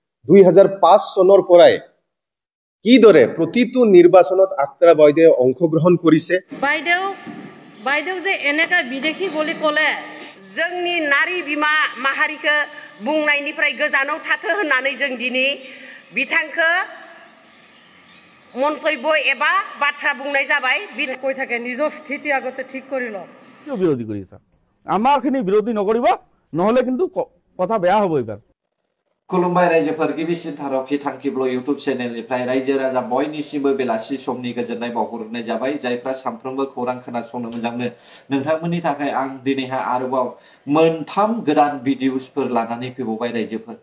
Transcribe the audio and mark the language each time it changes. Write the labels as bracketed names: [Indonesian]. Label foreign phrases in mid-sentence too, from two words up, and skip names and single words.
[Assamese] 2005 চনৰ পৰাই কিদৰে প্ৰতিটো নিৰ্বাচনত আক্তাৰা বাইদেৱে অংশগ্ৰহণ কৰিছে। বাইদেউ যে এনেকা বিদেশী বুলি ক'লে [Bodo] जोंनि नारी बिमा माहारिखौ बुंनायनिफ्राय गोजानाव थाथो होननानै जों दिनै बिथांखौ मन्तब्य एबा बार्ता बुंनाय जाबाय [Assamese] কৈ থাকে নিজৰ স্থিতি আগতে ঠিক কৰি লওক। কিয় বিৰোধী কৰিছা? আমাৰখিনি বিৰোধী নকৰিব, নহলে কিন্তু কথা বেয়া হ'ব এইবাৰ। [Bodo] खुलुमबाय रायजोफोर गिबिसिन थारफि थांखिब्ल इउटुब चेनेलनिफ्राय रायजो राजा बयनिसिमबो बेलासि समनि गोजोननाय बावहरनाय जाबाय। जायफ्रा सानफ्रोमबो खौरां खोनासंनो मोजां मोनो नोंथांमोननि थाखाय आं दिनैहाय आरोबाव मोनथाम गोदान भिडिअसफोर लानानै फैबावबाय रायजोफोर।